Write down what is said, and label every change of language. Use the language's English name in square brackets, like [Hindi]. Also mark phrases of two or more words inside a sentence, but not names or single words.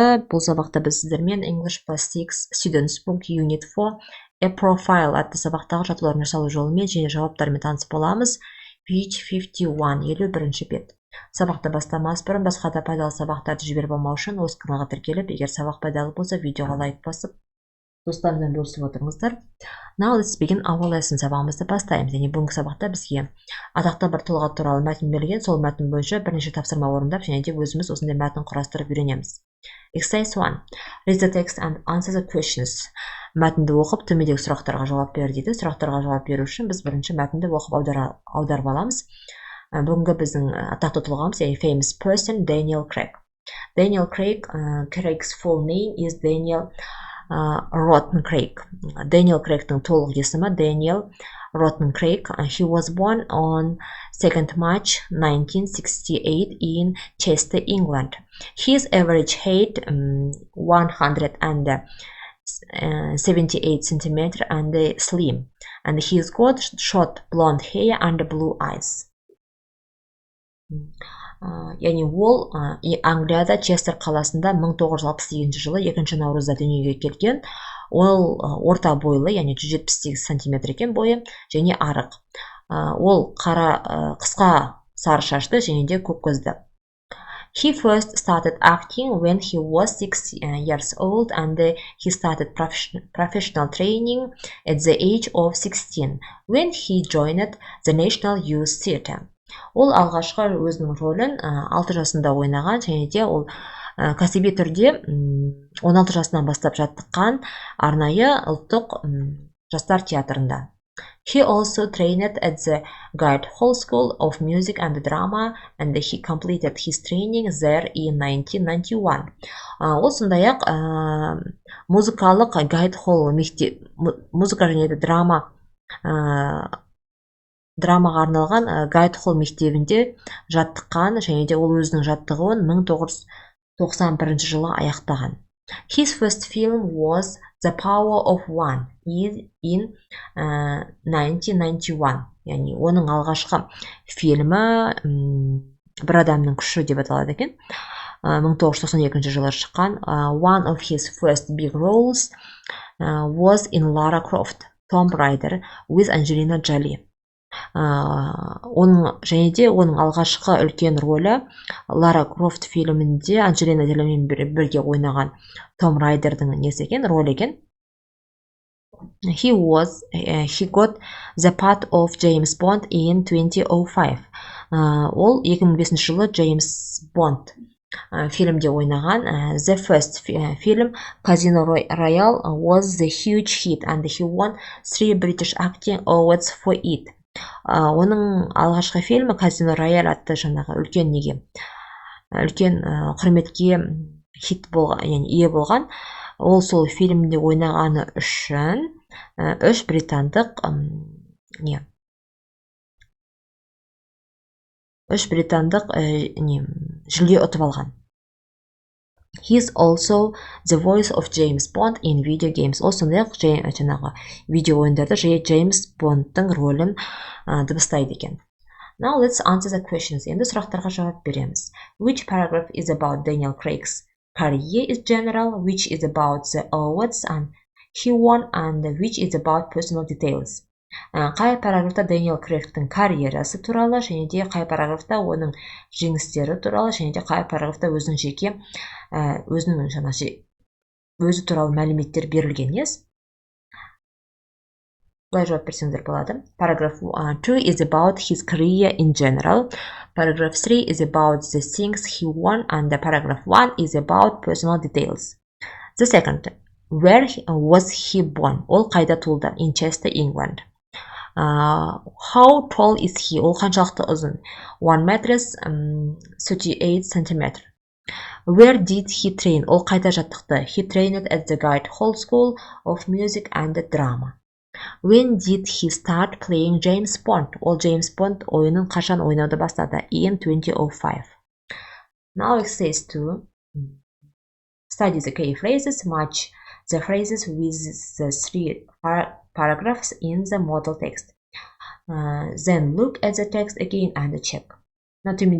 [Kazakh] Бұл сабақта біз сіздермен English plus 6 Students Book Unit 4 A Profile атты сабақтағы жаттығулардың жасалу жолымен және жауаптарымен танысып боламыз. Page 51, 51-ші бет. Сабақты бастамас бұрын басқа да пайдалы сабақтарды жіберіп алмау үшін осы каналға тіркеліп, егер сабақ пайдалы болса, видеоға лайк басып, достарыңызбен бөлісіп отырыңыздар. [English] Now let's begin our lesson. [Kazakh] Сабағымызды бастаймыз. Және бүгінгі сабақта бізге атақты бір тұлға туралы мәтін берілген, сол мәтін бойынша бірнеше тапсырма орындап, және де өзіміз осындай мәтін құрастырып үйренеміз. [English] Exercise 1. Read the text and answer the questions. [Kazakh] Мәтінді оқып, төмендегі сұрақтарға жауап бер дейді. Сұрақтарға жауап беру үшін біз бірінші мәтінді оқып аударып аламыз. Бүгінгі біздің атақты тұлғамыз, яғни [English] famous person, [Kazakh] Daniel Craig. [English] Daniel Craig, Craig's full name is Daniel Rotten Craig. [Kazakh] Daniel Craig'тың толық есімі Daniel Rotten Craig. [English] He was born on 2nd March 1968 in Chester, England. His average height 178 centimeter and slim. And he's got short blonde hair and blue eyes. [Kazakh] Яғни ол Англияда Честер қаласында 1968 жылы 2 наурызда дүниеге келген. Ол орта бойлы, яғни 178 сантиметр екен бойы, және арық. Ол қысқа сары шашты және де көк көзді. [English] He first started acting when he was 6 years old and he started professional training at the age of 16 when he joined the National Youth Theatre. [Kazakh] Ол алғашқы өзінің рөлін 6 жасында ойнаған, және де ол кәсіби түрде 16 жасынан бастап жаттыққан арнайы ұлттық жастар театрында. [English] He also trained at the Guildhall School of Music and Drama and he completed his training there in 1991. [Kazakh] Ол сондай-ақ музыкалық Guildhall мектеп, музыка және драмаға арналған Guildhall мектебінде жаттыққан, және де ол өзінің жаттығуын 1991 жылы аяқтаған. [English] His first film was The Power of One in 1991. [Kazakh] Яғни оның алғашқы фильмі бір адамның күші деп аталады екен. 1992 жылы шыққан. [English] One of his first big roles was in Lara Croft, Tomb Raider with Angelina Jolie. [Kazakh] Және де оның алғашқы үлкен рөлі Лара Крофт фильмінде Анджелина Джолимен бірге ойнаған Том Райдердің несі екен, рөлі екен. [English] He got the part of James Bond in 2005. [Kazakh] Ол 2005 жылы Джеймс Бонд фильмде ойнаған. [English] The first film, Casino Royale, was the huge hit and he won 3 British Acting Awards for it. [Kazakh] Оның алғашқы фильмі Казино Рояль атты жаңағы үлкен құрметке хит болған, яғни ие болған. Ол сол фильмде ойнағаны үшін 3 британдық жүлде ұтып алған. [English] He is also the voice of James Bond in video games. [Kazakh] Ол сондай-ақ жаңағы видео ойындарда Джеймс Бондтың рөлін дыбыстайды екен. [English] Now let's answer the questions. [Kazakh] Енді сұрақтарға жауап береміз. [English] Which paragraph is about Daniel Craig's career is general, which is about the awards and he won, and which is about personal details. [Kazakh] Қай параграфта Дэниел Крейгтің карьерасы туралы, және де қай параграфта оның жеңістері туралы, және де қай параграфта өзінің жеке өзі туралы мәліметтер берілген ес. Былай жауап берсеңдер болады. [English] Paragraph 2 is about his career in general. Paragraph 3 is about the things he won, and paragraph 1 is about personal details. The second, where was he born? [Kazakh] Ол қайда туылды? [English] In Chester, England. How tall is he? [Kazakh] Ол қаншалықты ұзын? [English] 1 meter 38 centimeter. Where did he train? [Kazakh] Ол қайда жаттықты? [English] He trained at the Guildhall School of Music and Drama. When did he start playing James Bond? [Kazakh] Ол James Bond ойынын қашан ойнауды бастады? [English] In 2005. Now exercise 2. Study the key phrases. Match the phrases with the 3 paragraphs in the model text. Then look at the text again and check.